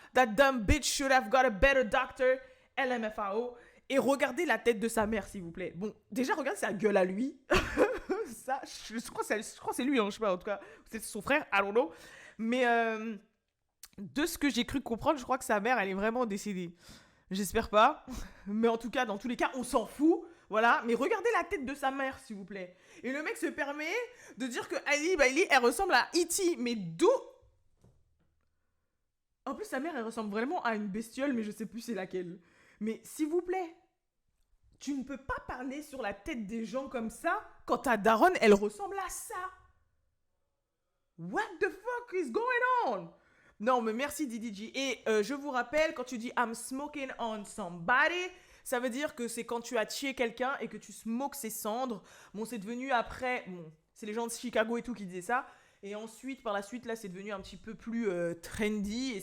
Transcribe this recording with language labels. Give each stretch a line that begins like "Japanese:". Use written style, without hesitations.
English: That dumb bitch should have got a better doctor. LMFAO.
French: Et regardez la tête de sa mère, s'il vous plaît. Bon, déjà, regardez sa gueule à lui. Ça, je crois que c'est lui, hein, je sais pas, en tout cas, c'est son frère,
English: I don't know.
French: Mais de ce que j'ai cru comprendre, je crois que sa mère, elle est vraiment décédée. J'espère pas. Mais en tout cas, dans tous les cas, on s'en fout. Voilà, mais regardez la tête de sa mère, s'il vous plaît. Et le mec se permet de dire que Ali Bailey, elle ressemble à E.T. Mais d'où? En plus, sa mère, elle ressemble vraiment à une bestiole, mais je sais plus c'est laquelle. Mais s'il vous plaît, tu ne peux pas parler sur la tête des gens comme ça quand ta daronne, elle ressemble à ça.
English: What the fuck is going on?
French: Non, mais merci DDG. Et je vous rappelle, quand tu dis
English: I'm smoking on somebody,
French: ça veut dire que c'est quand tu as tué quelqu'un et que tu smokes ses cendres. Bon, c'est devenu après... Bon, c'est les gens de Chicago et tout qui disaient ça. Et ensuite, par la suite, là, c'est devenu un petit peu plus trendy.